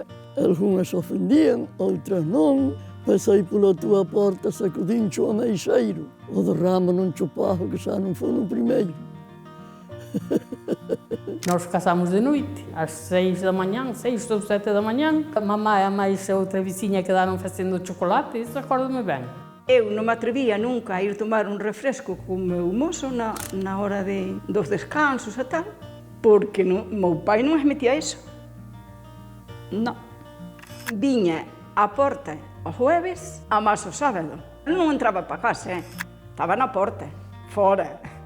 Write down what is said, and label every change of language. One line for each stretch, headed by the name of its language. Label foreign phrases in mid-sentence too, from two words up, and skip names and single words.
Portuguese: Algumas se ofendiam, outras não. Passei pela tua porta sacudindo-te o ameixeiro. O derrama num chuparro que já não foi no primeiro. Nós casámos de noite, às 6 da manhã, 6 ou 7 da manhã. A mamãe e a mais outra vizinha quedaram fazendo chocolate, isso acordo-me bem.
Galician: Eu non me atrevía nunca a ir tomar un refresco co meu mozo na hora dos descansos e tal, porque meu pai non me metía iso. Non. Viña á porta o jueves, a máis o sábado. Non entraba para casa, estaba na porta, fora.